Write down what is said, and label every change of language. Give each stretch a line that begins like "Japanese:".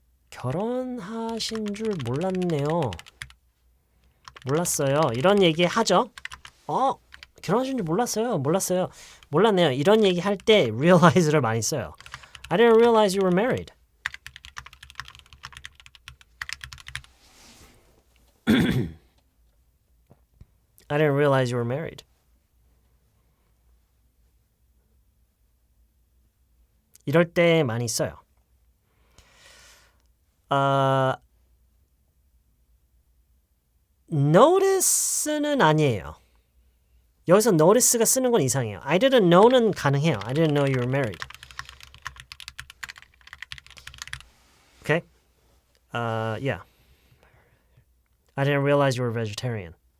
Korean: 결혼하신 줄 몰랐네요. 몰랐어요. 이런 얘기 하죠. 결혼하신 줄 몰랐네요. 이런 얘기 할 때 realize를 많이 써요.
English: I didn't realize you were married. I didn't realize you were married.
Korean: 이럴 때 많이 써요. notice는 아니에요. 여기서 notice가 쓰는 건 이상해요.
English: I didn't know는
Korean: 가능해요.
English: I didn't know you were married. Okay? Yeah. I didn't realize you were vegetarian.